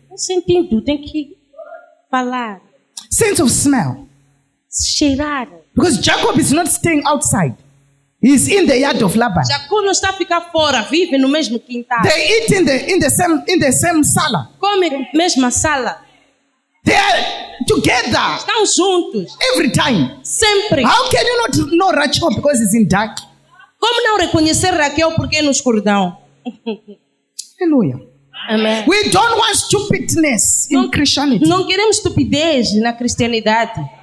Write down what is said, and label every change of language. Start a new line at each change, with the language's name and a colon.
Portuguese: Um sentido, tem que falar.
English: Sense of smell.
Portuguese: Cheirar.
English: Because Jacob is not staying outside. He's in the yard of Laban.
Portuguese: Jacó não está a ficar fora, vive no mesmo quintal.
English: They eat in the same sala.
Portuguese: Come na mesma sala.
English: They are together
Portuguese: Estão juntos.
English: every time.
Portuguese: Sempre.
English: How can you not know Rachel because it's in dark?
Portuguese: Como não reconhecer Raquel porque é no escuridão?
English: Hallelujah.
Portuguese: Amém.
English: We don't want stupidness in Christianity.
Portuguese: Não queremos estupidez na cristianidade.